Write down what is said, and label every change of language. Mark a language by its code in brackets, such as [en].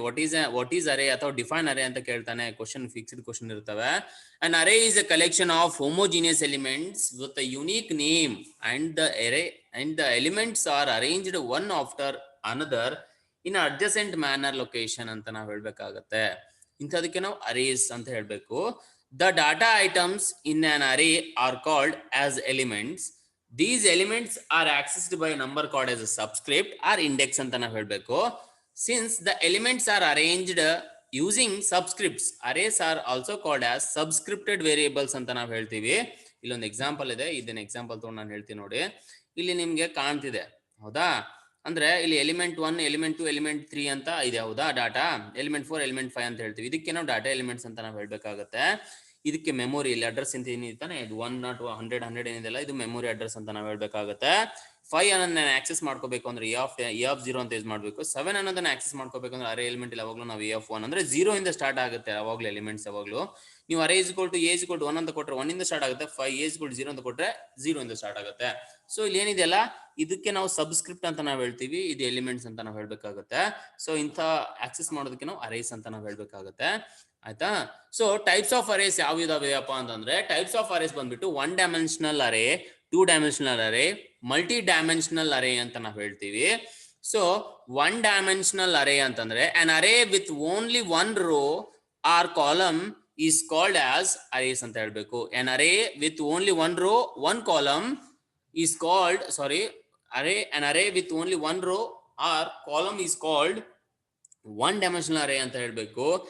[en] what is array [kn] ಅಥವಾ [en] define array [kn] ಅಂತ ಕೇಳ್ತಾನೆ, [en] question fixed question [kn] ಇರ್ತವೆ. [en] an array is a collection of homogeneous elements with a unique name and the elements are arranged one after another in adjacent manner location [kn] ಅಂತ ನಾವು ಹೇಳಬೇಕಾಗುತ್ತೆ. ಇಂಥದಕ್ಕೆ ನಾವು arrays ಅಂತ ಹೇಳಬೇಕು. [en] The data items in an array are called as elements. These elements are accessed by a number called as a subscript or index [kn] ಅಂತ ನಾವು ಹೇಳಬೇಕು. [en] Since the elements are arranged using subscripts, arrays are also called as subscripted variables [kn] ಅಂತ ನಾವು ಹೇಳ್ತೀವಿ. ಇಲ್ಲೊಂದು example ಇದೆ, ಇದನ್ನ example ತಗೊಂಡು ನಾನು ಹೇಳ್ತೀನಿ ನೋಡಿ. ಇಲ್ಲಿ ನಿಮಗೆ ಕಾಣ್ತಿದೆ ಹೌದಾ, ಅಂದ್ರೆ ಇಲ್ಲಿ ಎಲಿಮೆಂಟ್ 1 ಎಲಿಮೆಂಟ್ 2 ಎಲಿಮೆಂಟ್ 3 ಅಂತ ಇದೆ ಹೌದಾ. ಡಾಟಾ ಎಲಿಮೆಂಟ್ 4 ಎಲಿಮೆಂಟ್ 5 ಅಂತ ಹೇಳ್ತೀವಿ. ಇದಕ್ಕೆ ನಾವು ಡಾಟಾ ಎಲಿಮೆಂಟ್ಸ್ ಅಂತ ನಾವು ಹೇಳ್ಬೇಕಾಗುತ್ತೆ. ಇದಕ್ಕೆ ಮೆಮೊರಿ ಇಲ್ಲಿ ಅಡ್ರೆಸ್ ಅಂತ ಏನಿರ್ತಾನೆ ಇದು 1 2 100 100 ಏನಿದೆಲ್ಲ ಇದು ಮೆಮೊರಿ ಅಡ್ರೆಸ್ ಅಂತ ನಾವು ಹೇಳ್ಬೇಕಾಗುತ್ತೆ. 5 ಅನ್ನೋದನ್ನ ಆಕ್ಸೆಸ್ ಮಾಡ್ಕೋಬೇಕು ಅಂದ್ರೆ ಎ ಆಫ್ 0 ಅಂತ ಯೂಸ್ ಮಾಡಬೇಕು. 7 ಅನ್ನೋದನ್ನ ಆಕ್ಸೆಸ್ ಮಾಡ್ಕೋಬೇಕು ಅಂದ್ರೆ ಅರೇ ಎಲಿಮೆಂಟ್ ಇಲ್ಲ ಯಾವಾಗಲೂ ನಾವು ಎ ಆಫ್ 1 ಅಂದ್ರೆ 0 ಇಂದ ಸ್ಟಾರ್ಟ್ ಆಗುತ್ತೆ ಯಾವಾಗಲೂ ಎಲಿಮೆಂಟ್ಸ್. ಯಾವಾಗಲೂ ನೀವು [en] array is equal to [kn] A is equal to 1 ಅಂತ ಕೊಟ್ಟರೆ 1 ಇಂದ ಸ್ಟಾರ್ಟ್ ಆಗುತ್ತೆ. 5 [en] a is equal to [kn] 0 ಅಂತ ಕೊಟ್ಟರೆ 0 ಇಂದ ಸ್ಟಾರ್ಟ್ ಆಗುತ್ತೆ. ಸೊ ಇಲ್ಲಿ ಏನಿದೆಯಲ್ಲ ಇದಕ್ಕೆ ನಾವು ಸಬ್ಸ್ಕ್ರಿಪ್ಟ್ ಅಂತ ನಾವು ಹೇಳ್ತೀವಿ, ಇದು ಎಲಿಮೆಂಟ್ಸ್ ಅಂತ ನಾವು ಹೇಳ್ಬೇಕಾಗುತ್ತೆ. ಸೊ ಇಂಥ ಆಕ್ಸೆಸ್ ಮಾಡೋದಕ್ಕೆ ನಾವು ಅರೇಸ್ ಅಂತ ನಾವು ಹೇಳ್ಬೇಕಾಗುತ್ತೆ ಆಯ್ತಾ. ಸೊ ಟೈಪ್ಸ್ ಆಫ್ ಅರೇಸ್ ಯಾವ ಇದಾವೆಯಪ್ಪ ಅಂತಂದ್ರೆ ಟೈಪ್ಸ್ ಆಫ್ ಅರೇಸ್ ಬಂದ್ಬಿಟ್ಟು 1 ಡೈಮೆನ್ಷನಲ್ ಅರೇ, 2 ಡೈಮೆನ್ಷನಲ್ ಅರೇ, ಮಲ್ಟಿ ಡೈಮೆನ್ಷನಲ್ ಅರೇ ಅಂತ ನಾವು ಹೇಳ್ತೀವಿ. [en] so 1 dimensional array [kn] ಅಂತಂದ್ರೆ [en] an array with only one row or column is called as arrays [kn] ಅಂತ ಹೇಳ್ಬೇಕು. [en] an array with only one row one column is called an array with only one row or column is called one dimensional array [kn] ಅಂತ ಹೇಳ್ಬೇಕು.